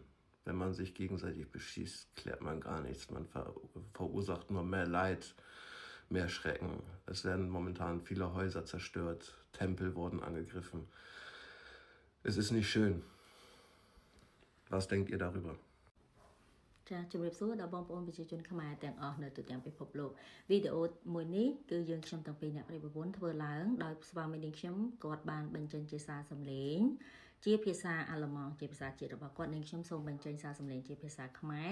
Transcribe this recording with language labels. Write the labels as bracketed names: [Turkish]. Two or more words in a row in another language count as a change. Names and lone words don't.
[German] Wenn man sich gegenseitig beschießt, klärt man gar nichts. Man verursacht nur mehr Leid, mehr Schrecken. Es werden momentan viele Häuser zerstört, Tempel wurden angegriffen. Es ist nicht schön. Was denkt ihr darüber? [Khmer] ចាជំរាបសួរដល់បងប្អូនប្រជាជនខ្មែរទាំងអស់នៅទូទាំងពិភពលោកវីដេអូមួយនេះគឺយើងខ្ញុំទាំងពីរអ្នកប្រិយប្រពន្ធធ្វើឡើងដោយស្វាមីនាងខ្ញុំគាត់បានបញ្ចេញជាសារសំឡេងជាភាសាអាល្លឺម៉ង់ជាភាសាជាតិរបស់គាត់នាងខ្ញុំសូមបញ្ចេញសារសំឡេងជាភាសាខ្មែរ